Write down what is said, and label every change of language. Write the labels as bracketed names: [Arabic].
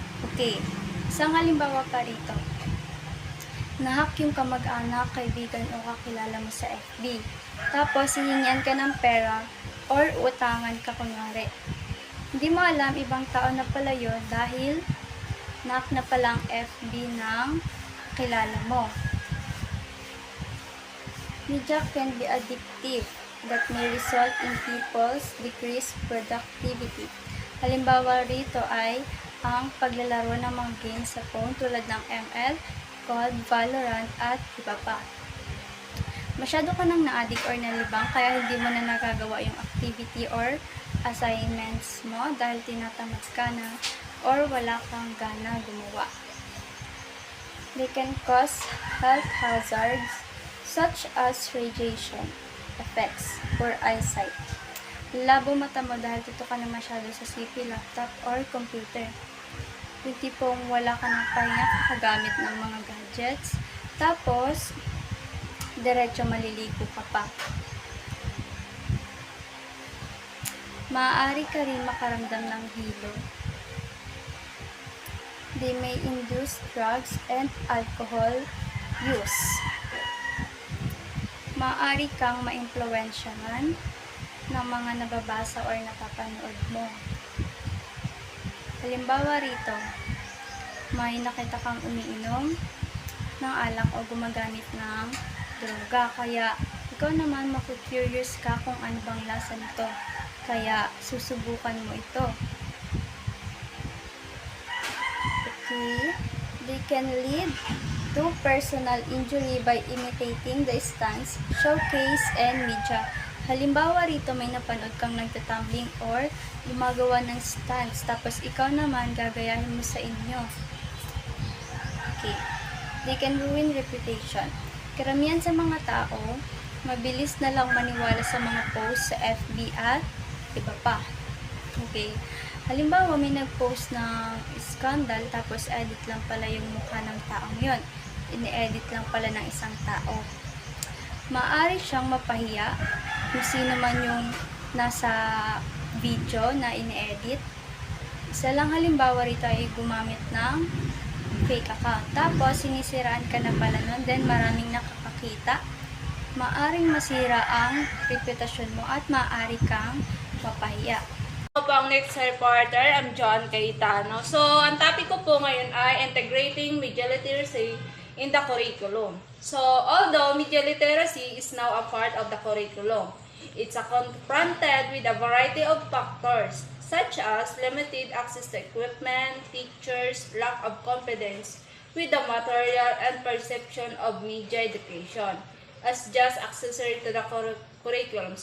[Filipino] Okay. Isang halimbawa pa rito. Nahack yung kamag-anak, kaibigan o kakilala mo sa FB. Tapos, hihingian ka ng pera or utangan ka kunwari. Hindi mo alam, ibang tao na pala yun dahil nahack na pala ang FB ng kilala mo. [English] Media can be addictive that may result in people's decreased productivity. [Filipino] Halimbawa rito ay ang paglalaro ng mga games sa phone tulad ng ML, COD, Valorant, at iba pa. Masyado ka nang na-addict or nalibang kaya hindi mo na nagagawa yung activity or assignments mo dahil tinatamad ka na or wala kang gana gumawa. [English] They can cause health hazards such as radiation effects for eyesight. [Filipino] labo mata mo dahil tuto ka na masyado sa CP, laptop, or computer. Yung tipong wala ka ng pahinga kakagamit ng mga gadgets. Tapos, diretso maliligo ka pa. Maaari ka rin makaramdam ng hilo. [English] They may induce drugs and alcohol use. [Filipino] Maaari kang maimpluwensyahan ng mga nababasa or napapanood mo. Halimbawa rito, may nakita kang umiinom ng alak o gumagamit ng droga. Kaya, ikaw naman maku-curious ka kung ano bang lasa nito. Kaya, susubukan mo ito. [English] Okay. They can lead to personal injury by imitating the stunts, showcase, and media. [Filipino] Halimbawa rito, may napanood kang nagtatumbling or gumagawa ng stunts, tapos ikaw naman gagayahin mo sa inyo. Okay. [English] They can ruin reputation. [Filipino] Karamihan sa mga tao, mabilis na lang maniwala sa mga posts sa FB at iba pa. Okay. Halimbawa, may nag-post ng scandal, tapos edit lang pala yung mukha ng taong yon. Ini-edit lang pala ng isang tao. Maaari siyang mapahiya kung sino man yung nasa video na ini-edit. Isa lang halimbawa rito ay gumamit ng fake account. Tapos, sinisiraan ka na pala nun, then maraming nakakakita. Maaring masira ang reputasyon mo at maaari kang mapahiya. Ako po ang next reporter, [English] I'm John Cayetano. So, [Filipino] ang topic ko po ngayon ay [English] integrating media literacy in the curriculum. So, although media literacy is now a part of the curriculum, it's confronted with a variety of factors such as limited access to equipment, teachers, lack of confidence with the material and perception of media education as just accessory to the curriculum.